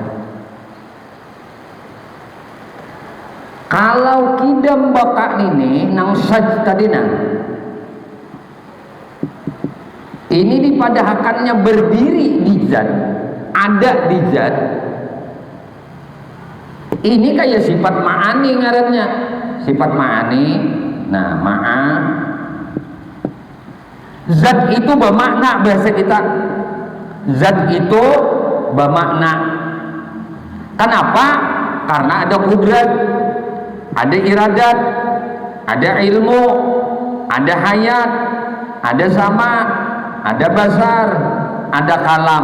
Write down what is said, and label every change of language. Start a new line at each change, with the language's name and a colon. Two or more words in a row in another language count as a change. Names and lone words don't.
Banjar: Kalau qidam baqa ini nang saj tadi nang ini dipadahkannya berdiri di zat, ada di zat. Ini kayak sifat ma'ani ngarannya. Sifat ma'ani. Nah, zat itu bermakna bahasa kita. Zat itu bermakna. Kenapa? Karena ada kudrat, ada iradat, ada ilmu, ada hayat, ada sama, ada basar, ada kalam.